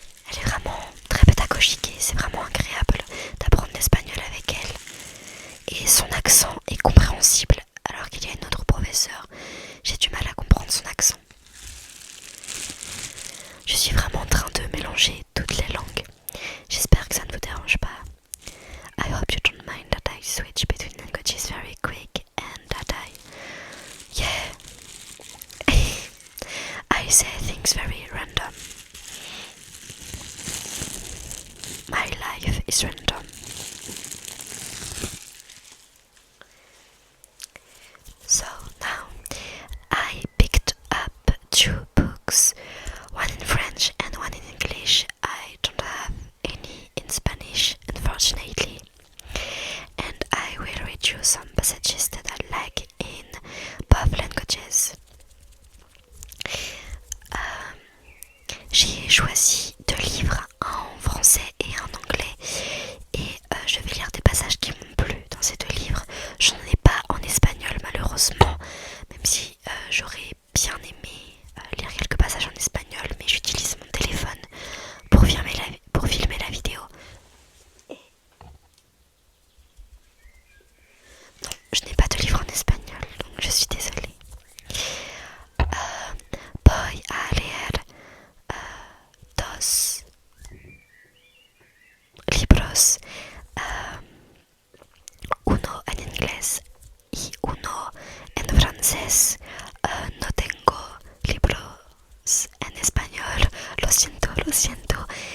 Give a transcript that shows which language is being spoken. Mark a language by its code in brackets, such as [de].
[fr] Elle est vraiment très pédagogique et c'est vraiment agréable d'apprendre l'espagnol avec elle. Et son accent est compréhensible, alors qu'il y a une autre professeure, j'ai du mal à comprendre son accent. Je suis vraiment en train de mélanger toutes les langues. J'espère que ça ne vous dérange pas. [en] I hope you don't mind that I switch between languages very quick and that yeah, I say things very random. My life is random. So now I picked up 2 books, one in French and one in English. I don't have any in Spanish, unfortunately. And I will read you some passages that I like in both languages. [fr] J'ai choisi 2 livres, un en français et un en anglais. Et je vais lire des passages qui m'ont plu dans ces 2 livres. J'en ai pas en espagnol malheureusement, même si j'aurais bien aimé lire quelques passages en espagnol, mais j'utilise mon téléphone pour filmer la vidéo. Et... non, je n'ai pas de livre en espagnol, donc je suis désolée. [es] Voy a leer 2 libros, uno en inglés y uno en francés. No tengo libros en español, lo siento.